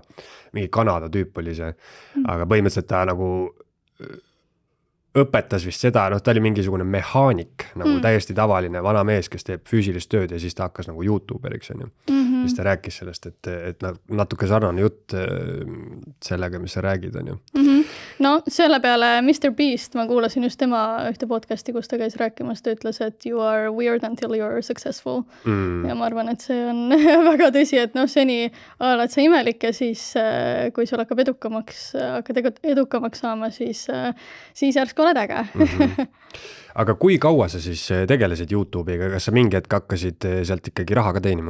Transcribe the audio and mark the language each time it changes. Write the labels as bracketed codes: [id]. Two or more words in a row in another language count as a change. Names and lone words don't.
[et] Mingi Kanada tüüp oli see. Aga põhimõtteliselt ta nagu õpetas vist seda, ta oli mingisugune mehaanik, nagu täiesti tavaline vana mees, kes teeb füüsilist tööd ja siis ta hakkas nagu YouTuberiks. Siis ta rääkis sellest, et natuke sarnane jutt sellega, mis sa räägid. No selle peale Mr. Beast, ma kuulasin just tema ühte podcasti, kus ta käis rääkimas, ta ütles, et [en] you are weird until you are successful. [et] Ja ma arvan, et see on väga tõsi, et seni oled sa imelik ja siis, kui sul hakkab edukamaks saama, siis järsku oled äge. Aga kui kaua sa siis tegelesid YouTube'iga, kas sa mingi hetk hakkasid sealt ikkagi raha ka teenima?